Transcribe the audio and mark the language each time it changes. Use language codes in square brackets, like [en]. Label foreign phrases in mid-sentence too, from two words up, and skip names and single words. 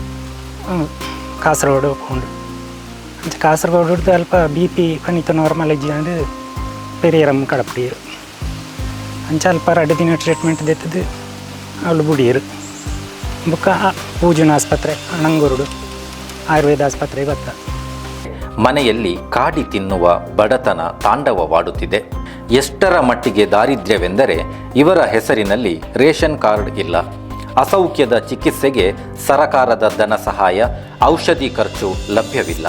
[tcy] ಕಾಸರಗೋಡು ಹೋಗ್ಕೊಂಡು ಅಂಚ ಕಾಸರಗೋಡು ಹಿಡ್ದು ಅಲ್ಪ ಬಿ ಪಿ ಪನಿತ ನಾರ್ಮಲ್ ಇಜ್ಜಂಡು ಪೆರಿಯರಮ್ ಕಡಪಡಿಯರು ಅಂಚ ಅಲ್ಪ 2 ದಿನ ಟ್ರೀಟ್ಮೆಂಟ್ ದೆತ್ತದು ಅವಳು ಬುಡಿಯರು ಬುಕ್ಕ ಪೂಜನ ಆಸ್ಪತ್ರೆ ಅಣಂಗೂರುಡು ಆಯುರ್ವೇದ ಆಸ್ಪತ್ರೆಗೆ ಬತ್ತ. [kn] ಮನೆಯಲ್ಲಿ ಕಾಡಿ ತಿನ್ನುವ ಬಡತನ ತಾಂಡವವಾಡುತ್ತಿದೆ. ಎಷ್ಟರ ಮಟ್ಟಿಗೆ ದಾರಿದ್ರ್ಯವೆಂದರೆ ಇವರ ಹೆಸರಿನಲ್ಲಿ ರೇಷನ್ ಕಾರ್ಡ್ ಇಲ್ಲ. ಅಸೌಖ್ಯದ ಚಿಕಿತ್ಸೆಗೆ ಸರಕಾರದ ಧನ ಸಹಾಯ, ಔಷಧಿ ಖರ್ಚು ಲಭ್ಯವಿಲ್ಲ.